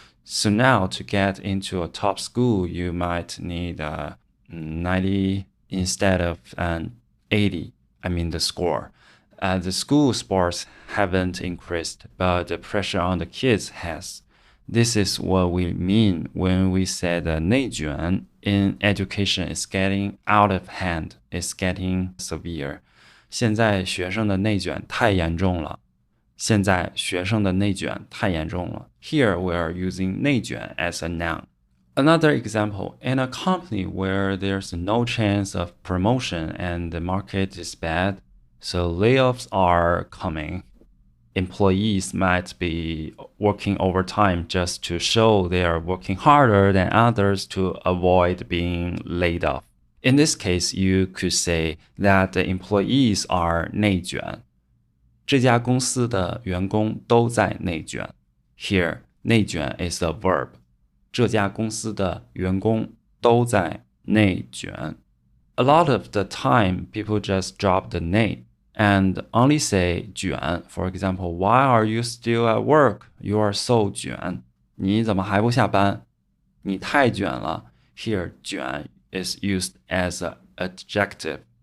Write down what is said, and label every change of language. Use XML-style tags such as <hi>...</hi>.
<en>So now to get into a top school, you might need 90 instead of 80, the score. The school sports haven't increased, but the pressure on the kids has. This is what we mean when we say the 内卷 in education is getting out of hand, is getting severe.</en> <zh>现在学生的内卷太严重了。现在学生的内卷太严重了。</zh> <en>Here we are using 内卷 as a noun. Another example, in a company where there's no chance of promotion and the market is bad, so layoffs are coming. Employees might be working overtime just to show they are working harder than others to avoid being laid off. In this case, you could say that the employees are 内卷.</en> <zh>这家公司的员工都在内卷.</zh> <en>Here, 内卷 is a verb.</en> <zh>这家公司的员工都在内卷.</zh> <en>A lot of the time, people just drop the 内 and only say 卷. For example, why are you still at work? You are so</en> <zh>卷.你怎么还不下班？你太卷了.</zh> <en>Here, 卷 is used as an adjective.</en>